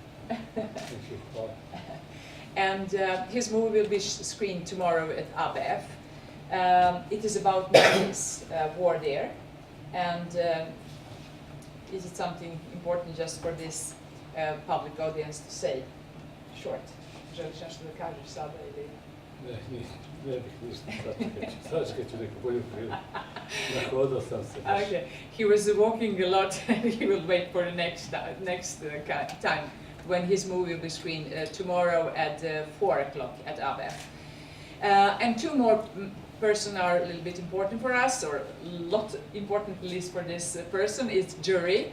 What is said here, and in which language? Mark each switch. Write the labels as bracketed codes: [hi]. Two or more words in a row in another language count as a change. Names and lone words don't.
[en] And his movie will be screened tomorrow at ABF. It is about Nazis' war there, and is it something important just for this public audience to say? Short. [sr] Želiš nešto da kažeš sada ili? Ne bih ništa sad ću neku bolju priliku. Nahodao sam se. [en] Okay. He was walking a lot and he will wait for the next time when his movie will be screened tomorrow at 4 o'clock at ABF. And two more person are a little bit important for us, or a lot important at least for this person, is jury.